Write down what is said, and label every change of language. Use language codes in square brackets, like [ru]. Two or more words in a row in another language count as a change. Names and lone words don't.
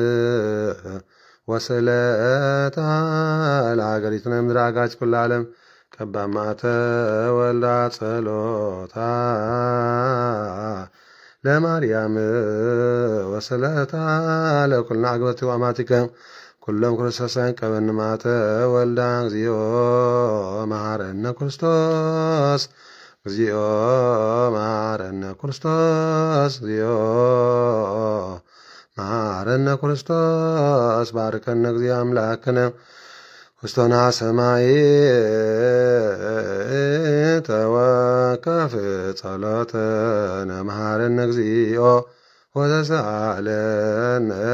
[gez] ወስለታ ለሀገሪቱነ ምድር አጋጭ ኩሉ ዓለም ከባ ማዕተ ወልዳ ጸሎታ ለማርያም ወስለታ ለኩልና አግበርቲ ወአማቲከ ኩሎም ክርስቶሳን ቀበን ማዕተ ወልዳ እግዚኦ መሐረነ ክርስቶስ እግዚኦ መሐረነ ክርስቶስ እግዚኦ መሐረነ ክርስቶስ ባርከነ እግዚኦ አምላክነ ውስቶና ሰማይ ተወከፍ ጸሎተነ መሐረነ እግዚኦ ወተሳለነ